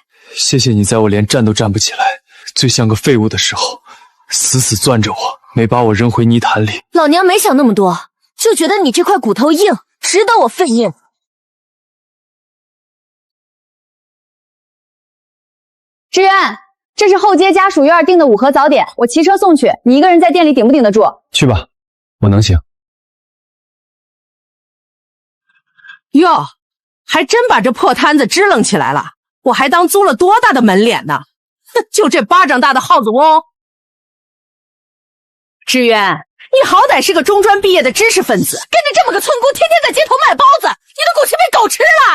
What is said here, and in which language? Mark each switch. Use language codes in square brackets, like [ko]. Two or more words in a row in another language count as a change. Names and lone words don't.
[zh] 謝謝你在我連站都站不起來，最像個廢物的時候，死死攥着我，沒把我扔回泥潭裡。老娘沒想那麼多，就覺得你這塊骨頭硬，值得我費硬。志遠，這是後街家屬院訂的5盒早點，我騎車送去，你一個人在店裡頂不頂得住？去吧，我能行。哟，還真把這破攤子支棱起來了，我還當租了多大的門臉呢？哼，就這巴掌大的耗子窩。志遠，你好歹是個中專畢業的知識分子，跟着這麼個村姑天天在街頭賣包子，你的骨氣被狗吃了。